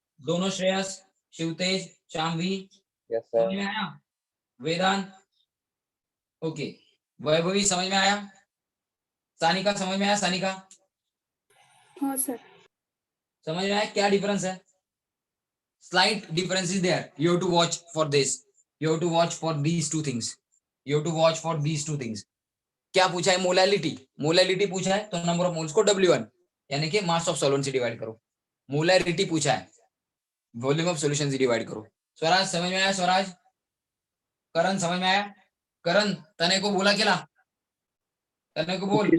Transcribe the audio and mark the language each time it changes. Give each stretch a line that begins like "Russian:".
Hindi: दोनों श्रेयस, शिवतेज, शामवी,
English: Yes,
Hindi: समझ में आया? वेदांत, ओके। वैभवी समझ में आया? सानिका समझ में आया? सानिका हाँ सर। समझ में आया क्या डिफरेंस है?
English: slight difference is there. You have to watch for this. You have to watch for these two things. You have to watch for these two things.
Hindi: क्या पूछा है? मोलैलिटी. मोलैलिटी पूछा है तो नंबर ऑफ मोल्स को W1 यानी कि mass of solvent से डिवाइड करो. मोलैलिटी पूछा है वॉल्यूम ऑफ सॉल्यूशन से डिवाइड करो. स्वराज समझ में आया? स्वराज, करण समझ में आया? करण तने को बोला केला, तने को बोल.